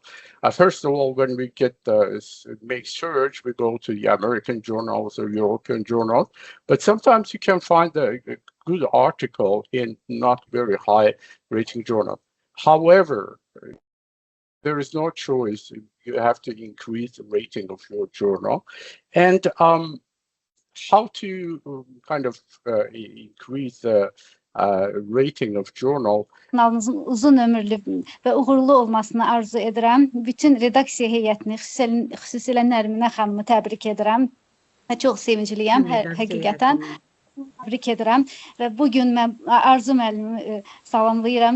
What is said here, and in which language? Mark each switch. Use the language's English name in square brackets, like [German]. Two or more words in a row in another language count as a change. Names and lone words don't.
[English] First of all, when we make search, we go to the American journals or European journals, but sometimes you can find a good article in not very high rating journal. However, there is no choice. You have to increase the rating of your journal. And how to kind of increase the rating of journal. [Azerbaijani] Kanalınızın uzun ömürlü və uğurlu olmasını arzu edirəm. Bütün redaksiya heyətini, xüsusilə Nərminə xanımı təbrik edirəm. Çox sevincliyəm, həqiqətən. Təbrik edirəm və bugün mən Arzu müəllimi salamlayıram.